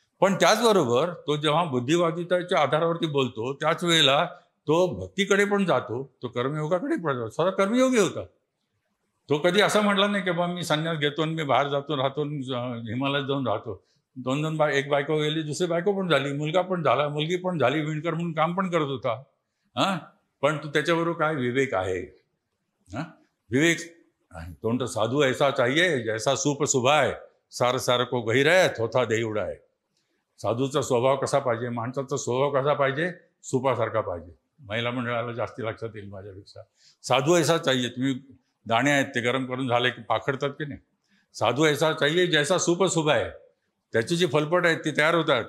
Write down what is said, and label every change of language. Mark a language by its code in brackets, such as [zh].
[mr] पण त्याचबरोबर तो जेव्हा बुद्धिवादिताच्या आधारावरती बोलतो त्याच वेळेला तो भक्तीकडे पण जातो, तो कर्मयोगाकडे पण जातो. स्वतः कर्मयोगी होता. तो कधी असं म्हटला नाही की बा मी संन्यास घेतो आणि मी बाहेर जातो राहतो, हिमालयात जाऊन राहतो. 2 एक बायको गेली, दुसरी बायको पण झाली, मुलगा पण झाला, मुलगी पण झाली, विणकर म्हणून काम पण करत होता. पण तू त्याच्याबरोबर काय विवेक आहे. विवेक तो तो [hi] साधू ऐसा चाहिए जैसा सूप सुभाय, सार सार को गहिराय थोथा देही उडाय. [mr] साधूचा स्वभाव कसा पाहिजे, माणसाचा स्वभाव कसा पाहिजे, सुपासारखा पाहिजे. महिला मंडळाला जास्ती लक्षात येईल माझ्यापेक्षा. [hi] साधू ऐसा चाहिए, [mr] तुम्ही दाणे आहेत ते गरम करून झाले की पाखडतात की नाही. [hi] साधू ऐसा चाहिए जैसा सूप सुभाय, [mr] त्याची जी फलपट आहेत ती तयार होतात.